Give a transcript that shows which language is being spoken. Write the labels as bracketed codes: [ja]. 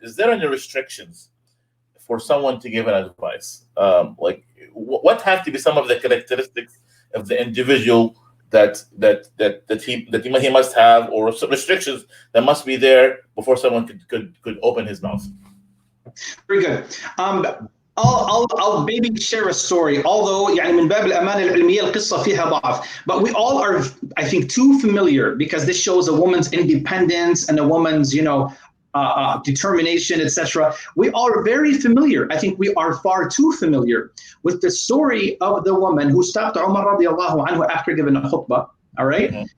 [en] Is there any restrictions for someone to give an advice? Like, what have to be some of the characteristics of the individual that he must have, or some restrictions that must be there before someone could open his mouth? Very good. I'll maybe share a story, although [ar] يعني من باب الأمانة العلمية القصة فيها ضعف. [en] But we all are, I think, too familiar, because this shows a woman's independence and a woman's, determination, etc. We all are very familiar. I think we are far too familiar with the story of the woman who stopped Umar radiallahu anhu after giving a khutbah. All right. Mm-hmm.